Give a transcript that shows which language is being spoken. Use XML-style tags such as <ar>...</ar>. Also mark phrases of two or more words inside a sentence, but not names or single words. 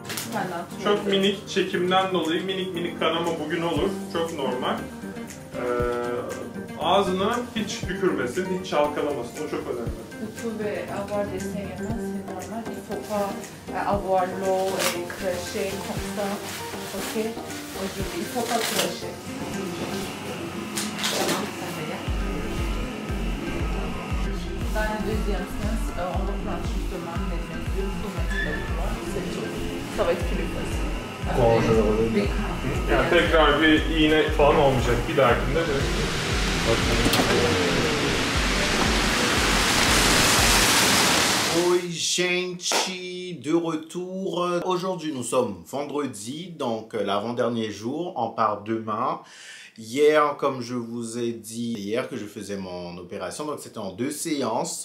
<tr>natural. Çok minik çekimden dolayı minik kanama bugün olur. Çok normal. Ağzına hiç tükürmesin, hiç çalkalamasın. O çok önemli.</tr> <fr>Vous pouvez avoir des saignements, c'est normal. Il ne faut pas avoir l'eau et cracher comme ça. Ok? Aujourd'hui, il ne faut pas cracher. Tamam, ça va bien. Dans la deuxième séance, on va prendre justement les mesures pour mettre le doigt. C'est tout. Ça va être plus facile.</fr> <tr>Yani tekrar bir iğne falan olmayacak bir dahakinde de.</tr> <pt>Oi gente,</pt> <fr>de retour. Aujourd'hui nous sommes vendredi, donc l'avant-dernier jour, on part demain. Hier, comme je vous ai dit hier que je faisais mon opération, donc c'était en 2 séances.</fr>